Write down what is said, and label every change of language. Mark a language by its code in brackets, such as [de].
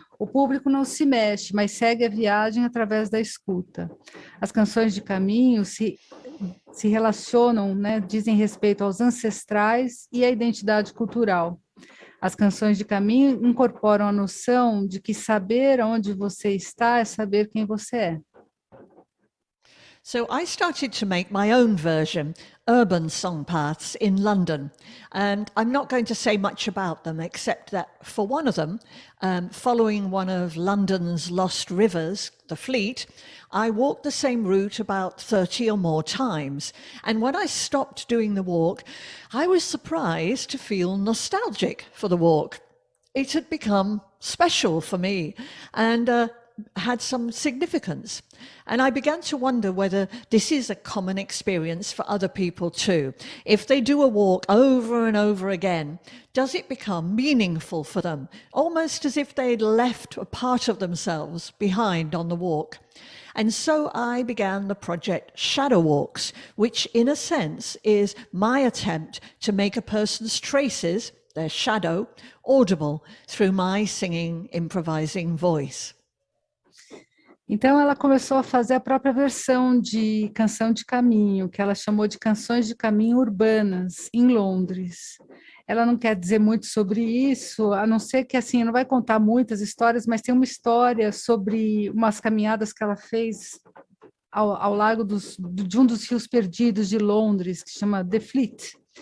[pt] O público não se mexe, mas segue a viagem através da escuta. As canções de caminho se relacionam, né, dizem respeito aos ancestrais e à identidade cultural. As canções de caminho incorporam a noção de que saber onde você está é saber quem você é. [en] So I started to make my own version, urban song paths in London. And I'm not going to say much about them, except that for one of them, following one of London's lost rivers, the Fleet, I walked the same route about 30 or more times. And when I stopped doing the walk, I was surprised to feel nostalgic for the walk. It had become special for me and had some significance. And I began to wonder whether this is a common experience for other people too. If they do a walk over and over again, does it become meaningful for them, almost as if they'd left a part of themselves behind on the walk? And so I began the project Shadow Walks, which in a sense is my attempt to make a person's traces, their shadow, audible through my singing, improvising voice. [pt] Então, ela começou a fazer a própria versão de canção de caminho, que ela chamou de canções de caminho urbanas, em Londres. Ela não quer dizer muito sobre isso, a não ser que, assim, não vai contar muitas histórias, mas tem uma história sobre umas caminhadas que ela fez ao largo de um dos rios perdidos de Londres, que chama The Fleet.